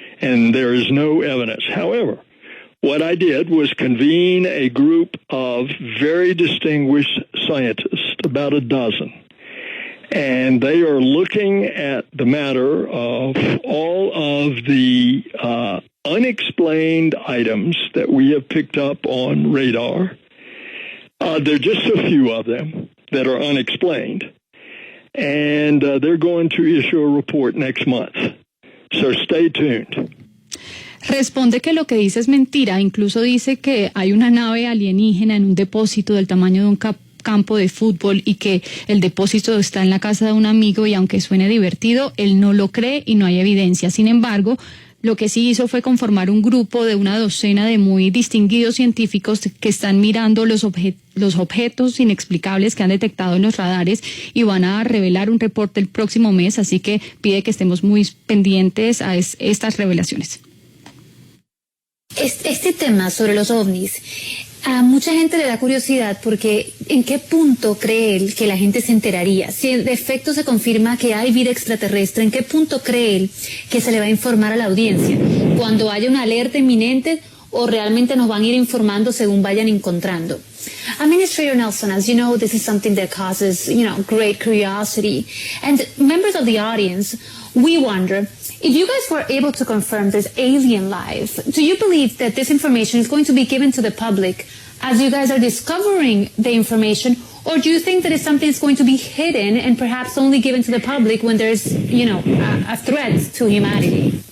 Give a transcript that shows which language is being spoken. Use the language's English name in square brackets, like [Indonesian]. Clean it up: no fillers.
[English] And there is no evidence. However, what I did was convene a group of very distinguished scientists, about a dozen, and they are looking at the matter of all of the unexplained items that we have picked up on radar. There are just a few of them that are unexplained, and they're going to issue a report next month. So stay tuned. [Spanish] Responde que lo que dice es mentira, incluso dice que hay una nave alienígena en un depósito del tamaño de un campo de fútbol y que el depósito está en la casa de un amigo, y aunque suene divertido, él no lo cree y no hay evidencia. Sin embargo, lo que sí hizo fue conformar un grupo de una docena de muy distinguidos científicos que están mirando los objetos inexplicables que han detectado en los radares, y van a revelar un reporte el próximo mes, así que pide que estemos muy pendientes a estas revelaciones. Este tema sobre los ovnis, a mucha gente le da curiosidad porque ¿en qué punto cree él que la gente se enteraría? Si de efecto se confirma que hay vida extraterrestre, ¿en qué punto cree él que se le va a informar a la audiencia? ¿Cuando haya una alerta inminente o realmente nos van a ir informando según vayan encontrando? [English] Administrator Nelson, as you know, this is something that causes, great curiosity. And members of the audience, we wonder, if you guys were able to confirm this alien life, do you believe that this information is going to be given to the public as you guys are discovering the information, or do you think that it's something that's going to be hidden and perhaps only given to the public when there's, a threat to humanity?